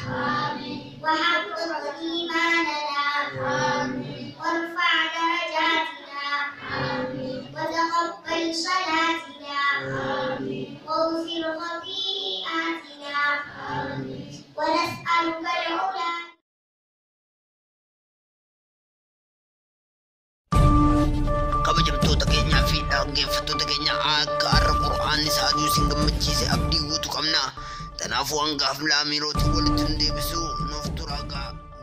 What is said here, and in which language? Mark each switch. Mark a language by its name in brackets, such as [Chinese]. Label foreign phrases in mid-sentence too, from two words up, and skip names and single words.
[Arabic] وحقق إيماننا وارفع درجاتنا وتقبل صلاتنا واغفر خطيئاتنا ونسألك العلا [Oromo] kabajamtoota keenyaa fi dhaggeeffattoota keenya akka har'a qura'aanni saaduu isin gammachiise abdii guutuu qabna. Kanaafuu hangaaf laamirooti walitti nu deebisuu nuuf turaa ga'a.